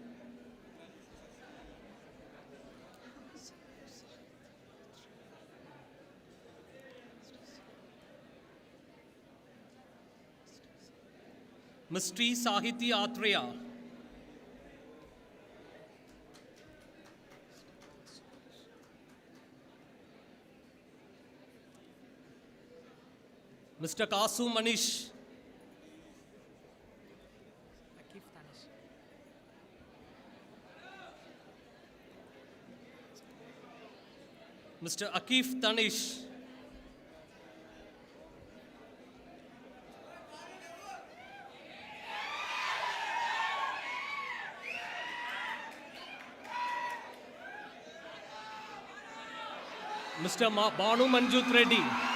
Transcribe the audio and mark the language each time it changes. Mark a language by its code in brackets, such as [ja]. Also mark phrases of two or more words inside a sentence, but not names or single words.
[en] Ms. Sri Sahiti Atreya. Mr. Kasu Manish. Mr. Akif Tanish. Mr. Banu Manjut Reddy.